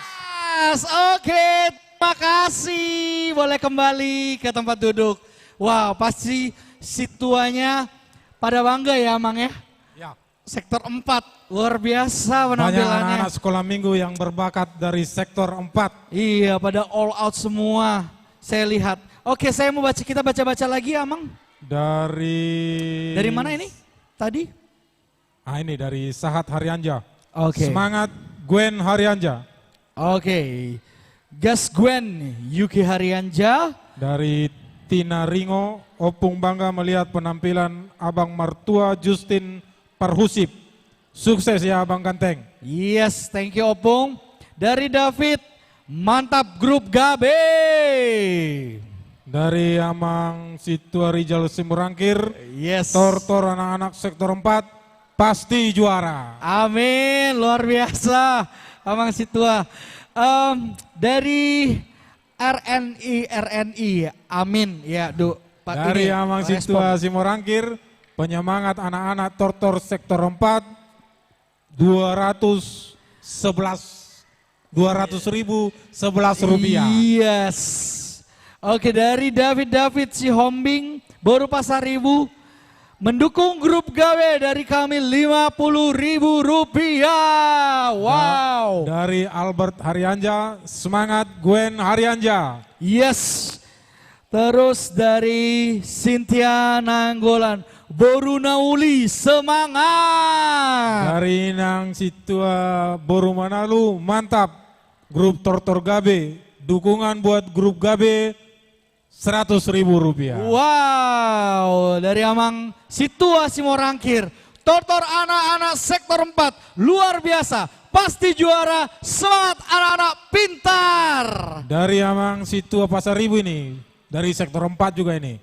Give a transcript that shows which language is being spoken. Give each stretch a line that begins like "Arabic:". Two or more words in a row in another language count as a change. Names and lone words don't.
Indonesian: Oke, terima kasih. Boleh kembali ke tempat duduk. Wow, pasti situanya pada bangga ya Mang ya. Ya. Sektor 4, luar biasa Banyak penampilannya. anak-anak sekolah minggu yang berbakat dari sektor 4. Iya, pada
English: all out
Indonesian: semua. Saya lihat. Oke, saya mau kita baca-baca lagi ya Mang. Dari mana ini? Tadi? Ini dari Sahat Haryanja. Oke. Semangat Gwen Haryanja. Oke. Gas Gwen Yuki Haryanja. Dari Tina Ringo, Opung bangga melihat penampilan Abang Mertua Justin Parhusip. Sukses ya Abang Kanteng.
English: Yes, thank you Opung.
Indonesian: Dari David, mantap grup Gabe. Dari
Batak Toba: Amang Situa
Indonesian: Rijal Simurangkir, Yes. Tortor anak-anak sektor 4, pasti juara. Amin, luar biasa.
Batak Toba: Amang Situa.
Indonesian: Dari RNI, amin ya Pak. Dari ini, Amang respon. Situa Simurangkir, penyemangat anak-anak Tortor sektor 4, 200.011 rupiah. Yes. Oke, dari David Sihombing, Boru Pasaribu, mendukung grup Gawe dari kami 50.000 rupiah. Wow. Dari Albert Haryanja, semangat Gwen Haryanja. Yes. Terus dari Cynthia Nanggolan, Boru Nauli, semangat. Dari
Batak Toba: Nang Situa
Indonesian: Boru Manalu, mantap. Grup Tortor Gabe, dukungan buat grup Gabe 100.000 rupiah. Wow, dari
Batak Toba: Amang Situa
Indonesian: Simorangkir, Tortor anak-anak sektor 4, luar biasa, pasti juara, semangat anak-anak pintar. Dari
Batak Toba: Amang Situa
Indonesian: Pasaribu ini, dari sektor 4 juga ini.